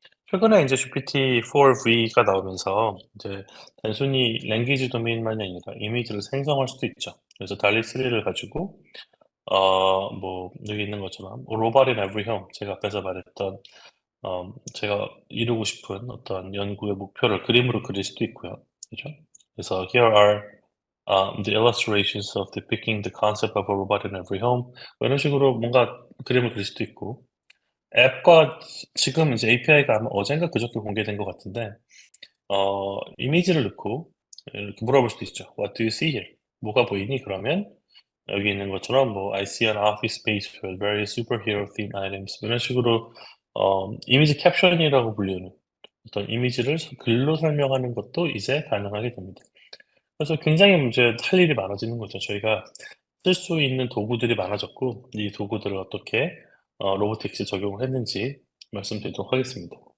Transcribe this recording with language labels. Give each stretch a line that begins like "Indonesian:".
Korean: 최근에 인제 GPT-4V가 나오면서 이제 단순히 랭귀지 도메인만이 아니라 이미지를 생성할 수도 있죠. 그래서 DALL-E 3를 가지고 뭐 여기 있는 것처럼 Robot in Every Home, 제가 앞에서 말했던 제가 이루고 싶은 어떤 연구의 목표를 그림으로 그릴 수도 있고요. 그죠?
English: 그래서 "Here are the illustrations of depicting the concept of a robot in every home."
Korean: 뭐 이런 식으로 뭔가 그림을 그릴 수도 있고, 앱과 지금 이제 API가 아마 어젠가 그저께 공개된 것 같은데 이미지를 넣고 이렇게 물어볼 수도 있죠.
English: "What do you see here?"
Korean: "뭐가 보이니?" 그러면 여기 있는 것처럼 뭐
English: "I see an office space with various superhero themed items."
Korean: 뭐 이런 식으로 이미지 캡션이라고 불리는 어떤 이미지를 글로 설명하는 것도 이제 가능하게 됩니다. 그래서 굉장히 이제 할 일이 많아지는 거죠. 저희가 쓸 수 있는 도구들이 많아졌고 이 도구들을 어떻게 로보틱스에 적용을 했는지 말씀드리도록 하겠습니다.